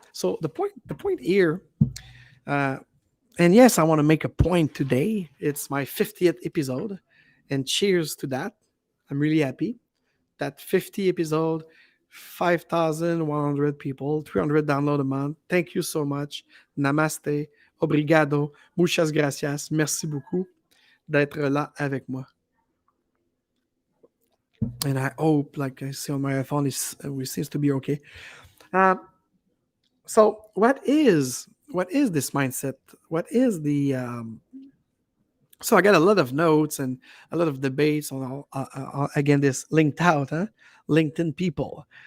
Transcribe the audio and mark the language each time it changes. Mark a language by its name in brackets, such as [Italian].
[English] So the point here, uh, and yes, I want to make a point today. It's my 50th episode, and cheers to that. I'm really happy that 50 episode, 5,100 people, 300 download a month. Thank you so much. [French] Namaste, obrigado, [Spanish] muchas gracias, [French] merci beaucoup d'être là avec moi. [English] And I hope, like I see on my iPhone, it seems to be okay. Uh, so what is this mindset? What is the so I got a lot of notes and a lot of debates on all, again this linked out, huh? LinkedIn people.